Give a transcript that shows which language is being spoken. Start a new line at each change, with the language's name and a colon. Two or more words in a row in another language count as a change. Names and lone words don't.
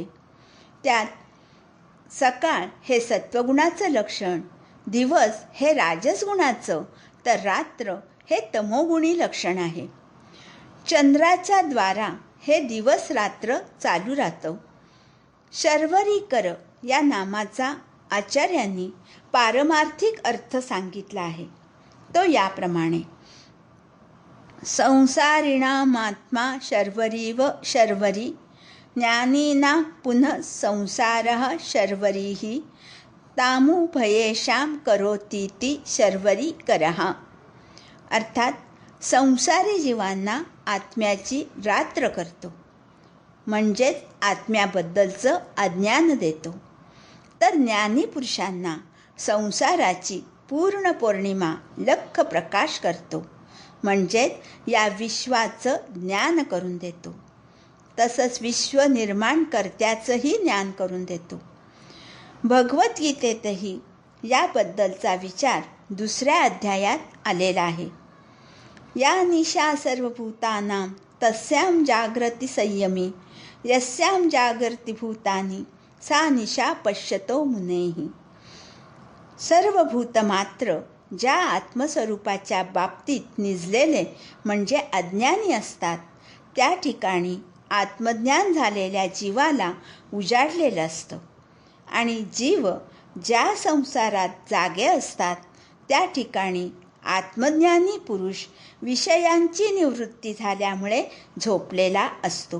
Marathi: त्यात सकाळ हे सत्वगुणाचं लक्षण, दिवस हे राजसगुणाचं, तर रात्र हे तमोगुणी लक्षण आहे. चंद्राच्या द्वारा हे दिवस रात्र चालू राहतं. शर्वरीकर या नामाचा आचार्यांनी पारमार्थिक अर्थ सांगितला आहे. तो याप्रमाणे:
Sanskrit: संसारिणामात्मा शर्वरीव शर्वरी, ज्ञानिनां पुनः संसारः शर्वरीः, तामुभयेषां करोतीति शर्वरी करः.
Marathi: अर्थात संसारी जीवांना आत्म्याची रात्र करतो, म्हणजेच आत्म्याबद्दलचं अज्ञान देतो, तर ज्ञानी पुरुषांना संसाराची पूर्ण पौर्णिमा लख्ख प्रकाश करतो, म्हणजेच या विश्वाचं ज्ञान करून देतो. तसंच विश्व निर्माण कर्त्याचंही ज्ञान करून देतो. भगवद्गीतेतही याबद्दलचा विचार 2ऱ्या अध्यायात आलेला आहे.
Sanskrit: या निशा सर्वभूतानां तस्यां जागृती संयमी, यस्यां जागर्ति भूतानि सा निशा पश्यतो मुनेः.
Marathi: सर्व भूतमात्र ज्या आत्मस्वरूपाच्या बाबतीत निजलेले म्हणजे अज्ञानी असतात, त्या ठिकाणी आत्मज्ञान झालेल्या जीवाला उजाडलेलं असतं आणि जीव ज्या संसारात जागे असतात, त्या ठिकाणी आत्मज्ञानी पुरुष विषयांची निवृत्ती झाल्यामुळे झोपलेला असतो.